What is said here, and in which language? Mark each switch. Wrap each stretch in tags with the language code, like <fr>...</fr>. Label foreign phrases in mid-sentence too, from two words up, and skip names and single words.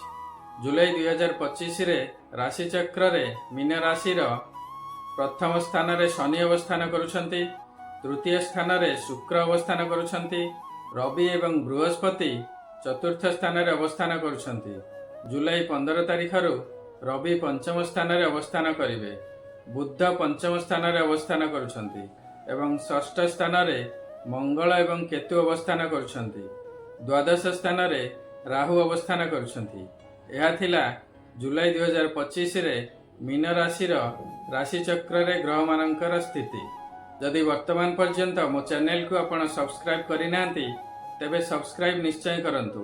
<or>ଜୁଲାଇ 2025 ରେ ରାଶି ଚକ୍ର ରେ ମୀନ ରାଶିର ପ୍ରଥମ ସ୍ଥାନ ରେ ଶନି ଅବସ୍ଥାନ କରୁଛନ୍ତି, ତୃତୀୟ ସ୍ଥାନ ରେ ଶୁକ୍ର ଅବସ୍ଥାନ କରୁଛନ୍ତି, ରବି ଏବଂ ବୃହସ୍ପତି ଚତୁର୍ଥ ସ୍ଥାନ ରେ ଅବସ୍ଥାନ କରୁଛନ୍ତି। ଜୁଲାଇ 15 ତାରିଖ ରୁ ରବି ପଞ୍ଚମ ସ୍ଥାନ ରେ ଅବସ୍ଥାନ କରିବେ, ବୁଧ ପଞ୍ଚମ ସ୍ଥାନ ରେ ଅବସ୍ଥାନ କରୁଛନ୍ତି ଏବଂ ଷଷ୍ଠ ସ୍ଥାନ ରେ ମଙ୍ଗଳ ଏବଂ କେତୁ ଅବସ୍ଥାନ କରୁଛନ୍ତି। ଦ୍ୱାଦଶ ସ୍ଥାନ ରେ ରାହୁ ଅବସ୍ଥାନ କରୁଛନ୍ତି। ଏହା ଥିଲା ଜୁଲାଇ 2025 ରେ ମୀନ ରାଶିର ରାଶି ଚକ୍ର ରେ ଗ୍ରହ ମାନଙ୍କର ସ୍ଥିତି। ଯଦି ବର୍ତ୍ତମାନ ପର୍ଯ୍ୟନ୍ତ ମୋ ଚ୍ୟାନେଲ କୁ ଆପଣ ସବସ୍କ୍ରାଇବ କରି ନାହାନ୍ତି ତେବେ ସବସ୍କ୍ରାଇବ ନିଶ୍ଚୟ କରନ୍ତୁ।</or>